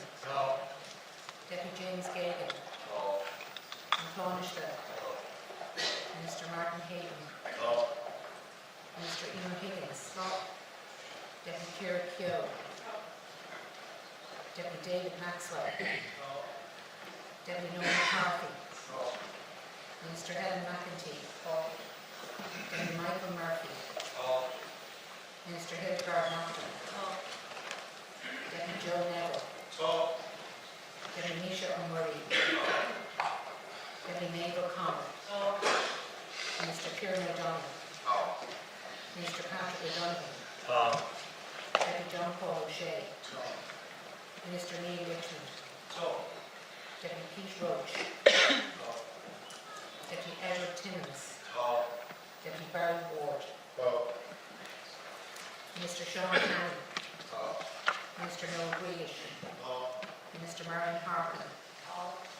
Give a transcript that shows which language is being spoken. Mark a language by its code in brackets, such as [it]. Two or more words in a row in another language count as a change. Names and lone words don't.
[en] Deputy James Gagan. Clonishta. Minister Martin Hayden. Minister Emer Higgins. Deputy Ciara Keogh. Deputy David Maxwell. Deputy Noel McCarthy. Minister Helen McEntee. Deputy Michael Murphy. Minister Hildegard Naughton. Deputy Joe Neville. Deputy Nisha O'Murray. Deputy Maeve O'Connor. Minister Kieran O'Donnell. Minister Patrick O'Donovan. Deputy John Paul O'Shea. Minister Neil Richmond. Deputy Pete Roach. Deputy Edward Timmins. Deputy Barry Ward. Minister Sean Cannon. Minister Noel Grealish. Minister Marion Harkin.